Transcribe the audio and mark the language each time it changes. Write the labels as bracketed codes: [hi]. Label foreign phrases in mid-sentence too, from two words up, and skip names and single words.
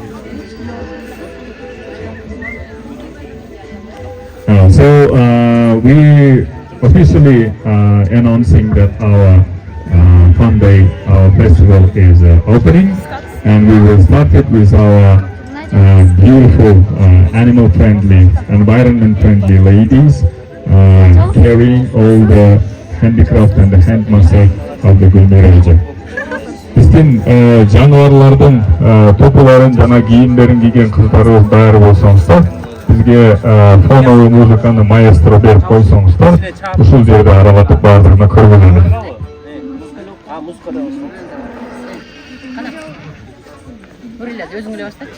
[en] So we officially announcing that our fun day, our festival is opening, and we will start it with our beautiful, animal-friendly, environment-friendly ladies carrying all the handicraft and the handmade of the Gүlмира region. [ky] Биздин жаныбарлардын топуларын жана кийимдерин кийген кыздарыбыз даяр болсоңуздар, бизге фоновый музыканы маэстро берип койсоңуздар, ушул жерде аралатып баардыгына көргүлөрү. Өзүң эле баштачы.